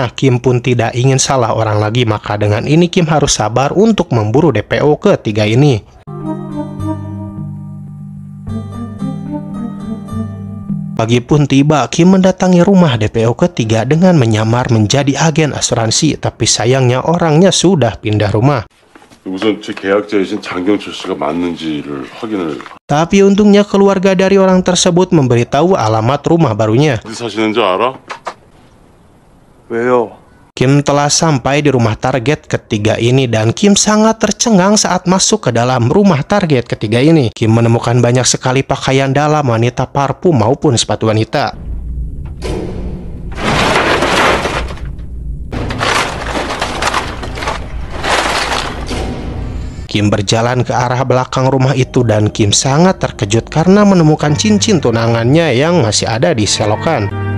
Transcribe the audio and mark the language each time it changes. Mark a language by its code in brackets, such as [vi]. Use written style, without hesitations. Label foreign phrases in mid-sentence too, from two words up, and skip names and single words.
[id] Kim pun tidak ingin salah orang lagi, maka dengan ini Kim harus sabar untuk memburu DPO ketiga ini. Pagi pun tiba, Kim mendatangi rumah DPO ketiga dengan menyamar menjadi agen asuransi, tapi sayangnya orangnya sudah pindah rumah. [ko] 우선 제 계약자이신 장경철 씨가 맞는지를 확인을. [id] Tapi untungnya keluarga dari orang tersebut memberitahu alamat rumah barunya. [ko] 어디 사시는지 알아? 왜요? [id] Kim telah sampai di rumah target ketiga ini dan Kim sangat tercengang saat masuk ke dalam rumah target ketiga ini. Kim menemukan banyak sekali pakaian dalam wanita, parfum maupun sepatu wanita. Kim berjalan ke arah belakang rumah itu dan Kim sangat terkejut karena menemukan cincin tunangannya yang masih ada di selokan.